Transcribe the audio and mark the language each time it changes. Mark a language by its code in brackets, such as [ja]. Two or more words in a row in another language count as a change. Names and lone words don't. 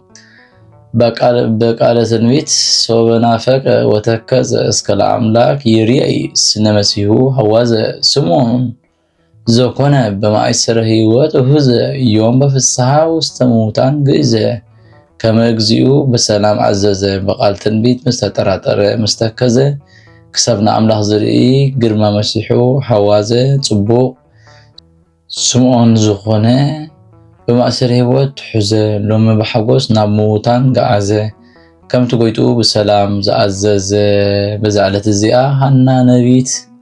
[gez] በቃለ ትንቢት ሶበናፈቀ ወተከዘ እስከ ለአምላክ ይርአይ ስነ መሲሁ ሐዋዘ ስምዖን ዘኮነ በማእሰረ ህይወት እሁዘ ዮም በፍስሐ ውስተ ሙታን ግእዘ ከመ እግዚኡ በሰላም አዘዘ በቃል ትንቢት ምስተጠራጠረ ምስተከዘ ክሰብና አምላክ ዝርኢ ግርማ መሲሑ ሐዋዘ ጽቡቅ [ti] ስምዖን ዝኾነ በማእሰረ ህይወት ሑዘ ሎሚ በሐጎስ ናብ ሙታን ገዓዘ ከምቲ ጎይቱ በሰላም ዘአዘዘ በዛዕለት እዚኣ ሐና ነቢት